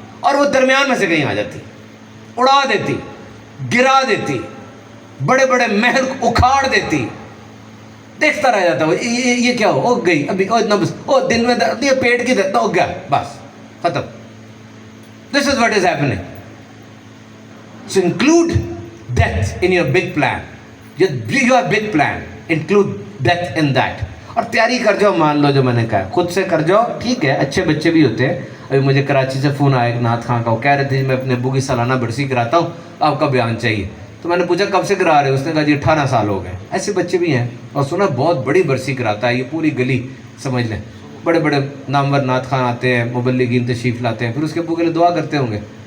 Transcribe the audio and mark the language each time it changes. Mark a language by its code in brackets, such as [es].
[ur] اور وہ درمیان میں سے کہیں آ جاتی, اڑا دیتی, گرا دیتی, بڑے بڑے محل اکھاڑ دیتی. دیکھتا رہ جاتا ہے یہ کیا ہو گئی ابھی, اتنا بس, دن میں درد, یہ پیٹ کی درد ہو گیا, بس ختم. [en] This is what is happening. So include death in your big plan. Your big plan, include death in that. [ur] اور تیاری کر جاؤ, مان لو جو میں نے کہا, خود سے کر جاؤ. ٹھیک ہے, اچھے بچے بھی ہوتے ہیں. ابھی مجھے کراچی سے فون آیا ایک نعت خاں کا, وہ کہہ رہے تھے میں اپنے ابو کی سالانہ برسی کراتا ہوں, آپ کا بیان چاہیے. تو میں نے پوچھا کب سے کرا رہے ہو؟ اس نے کہا جی 18 سال ہو گئے. ایسے بچے بھی ہیں. اور سنا بہت بڑی برسی کراتا ہے, یہ پوری گلی سمجھ لیں, بڑے بڑے نامور نعت خاں آتے ہیں, مبلغین تشریف لاتے ہیں, پھر اس کے ابو کے لیے دعا کرتے ہوں گے.